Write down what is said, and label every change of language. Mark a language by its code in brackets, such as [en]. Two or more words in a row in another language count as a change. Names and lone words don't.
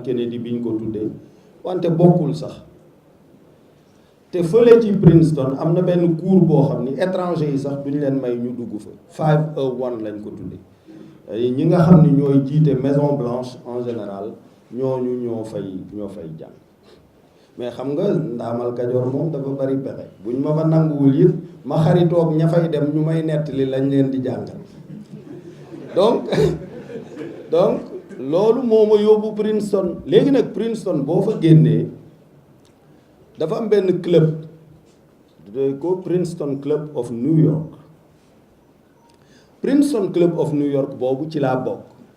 [wo] Kennedy biñ ko tuddee wante bokkul sax te fële ci Princeton am na benn cours boo xam ni étranger yi sax duñ leen may ñu dugg fa 501 lañ ko tuddee ñi nga xam ni ñooy jiite Maison Blanche [fr] en général [wo] ñooñu ñoo fay jàng mais xam nga ndaamal Kajoor moom dafa bari pexe buñ ma fa nanguwul it ma xaritoog ña fay dem ñu may nettali lañ leen di jàngal donc loolu moo ma yóbbu Princeton léegi nag Princeton boo fa génnee dafa am benn club ko Princeton Club of New York Princeton Club of New York boobu ci laa bokk